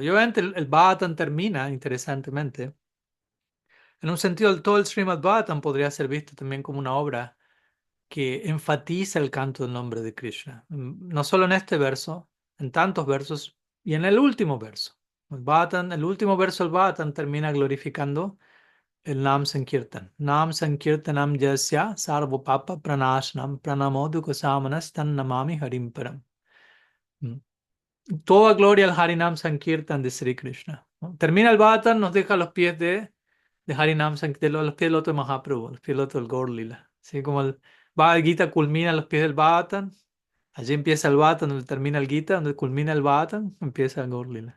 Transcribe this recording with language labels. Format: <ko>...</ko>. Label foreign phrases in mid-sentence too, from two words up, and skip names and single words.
<es>Y obviamente el Bhattan termina, interesantemente, en un sentido, todo el Srimad Bhattan podría ser visto también como una obra que enfatiza el canto del nombre de Krishna. No solo en este verso, en tantos versos y en el último verso. El último verso del Bhattan termina glorificando el</es> <sa>नाम सङ्कीर्तन. नाम सङ्कीर्तनम् जस्य सर्व पाप प्रणश्नम् प्रणमोदुक समनस् तन् नमामि हरिम् परम्. Mm.</sa> <es>Toda gloria al</es> <sa>हरिनाम सङ्कीर्तन</sa> <es>de Sri Krishna, ¿no? Termina el Bhattan, nos deja a los pies de</es> <sa>हरिनाम सङ्कीर्तन,</sa> <es>los pies del otro de Mahaprabhu, los pies del otro del</es> <sa>गौर लीला.</sa> <es>Así como el Bhagavad Gita culmina a los pies del Bhattan, allí empieza el Bhattan, donde termina el Gita, donde culmina el Bhattan, empieza el</es> <sa>गौर लीला.</sa>